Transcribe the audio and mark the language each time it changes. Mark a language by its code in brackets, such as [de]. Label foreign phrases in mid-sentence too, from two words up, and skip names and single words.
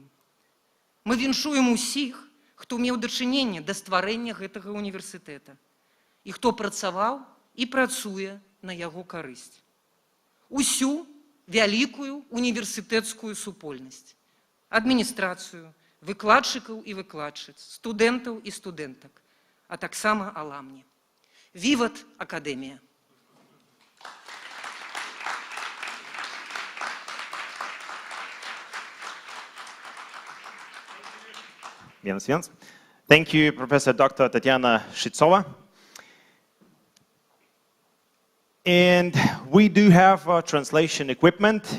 [be] Мы віншуем усіх, хто меў дачыненне да стварэння гэтага універсітэта і хто працаваў і працуе на яго карысць. Усю вялікую універсітэцкую супольнасць, адміністрацыю, выкладчыкаў і выкладчыц, студэнтаў і студэнтак, а таксама аламні. Віват Акадэмія! [en] Thank you, Professor Dr. Tatiana Shitsova. And we do have translation equipment.